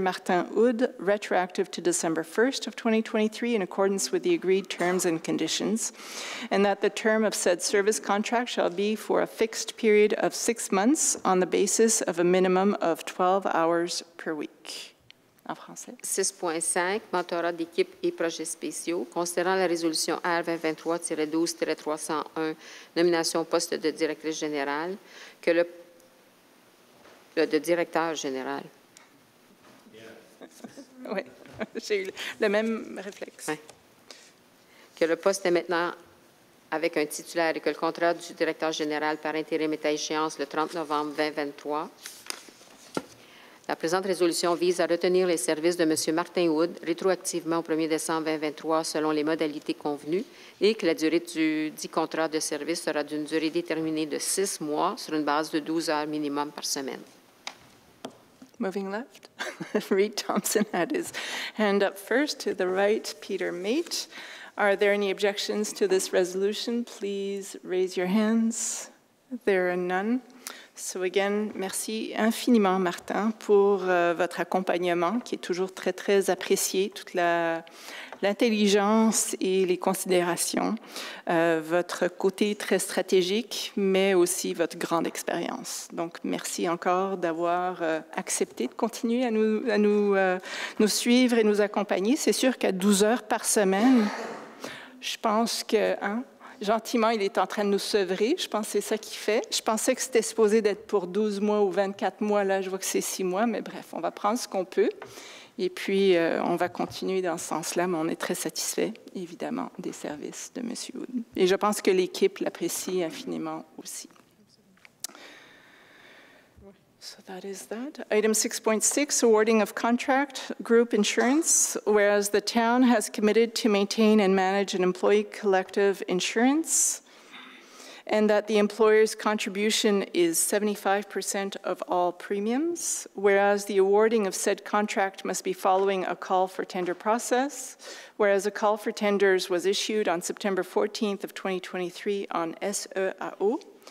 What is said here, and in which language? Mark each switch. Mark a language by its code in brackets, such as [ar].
[en] Martin Houd, retroactive to December 1st of 2023 in accordance with the agreed terms and conditions, and that the term of said service contract shall be for a fixed period of 6 months on the basis of a minimum of 12 hours per week. [fr] En français. 6.5, mentorat d'équipe et projets spéciaux. Considérant la résolution R 2023-12-301, nomination au poste de directrice générale, que de directeur général. Oui, j'ai eu le même réflexe. Ouais. Que le poste est maintenant avec un titulaire et que le contrat du directeur général par intérim est à échéance le 30 novembre 2023. La présente résolution vise à retenir les services de M. Martin Houd rétroactivement au 1er décembre 2023 selon les modalités convenues et que la durée du dit contrat de service sera d'une durée déterminée de 6 mois sur une base de 12 heures minimum par semaine. [en] Moving left, Reed Thompson had his hand up first. To the right, Peter Mate. Are there any objections to this resolution? Please raise your hands. There are none. So again, [fr] merci infiniment, Martin, pour votre accompagnement qui est toujours très, très apprécié, toute l'intelligence et les considérations, votre côté très stratégique, mais aussi votre grande expérience. Donc, merci encore d'avoir accepté de continuer à nous suivre et nous accompagner. C'est sûr qu'à 12 heures par semaine, je pense que... Gentiment, il est en train de nous sevrer. Je pense que c'est ça qu'il fait. Je pensais que c'était supposé d'être pour 12 mois ou 24 mois. Là, je vois que c'est 6 mois. Mais bref, on va prendre ce qu'on peut. Et puis, on va continuer dans ce sens-là. Mais on est très satisfait, évidemment, des services de M. Houd. Et je pense que l'équipe l'apprécie infiniment aussi. [en] So that is that. Item 6.6, awarding of contract group insurance, whereas the town has committed to maintain and manage an employee collective insurance, and that the employer's contribution is 75% of all premiums, whereas the awarding of said contract must be following a call for tender process, whereas a call for tenders was issued on September 14th of 2023 on SEAO,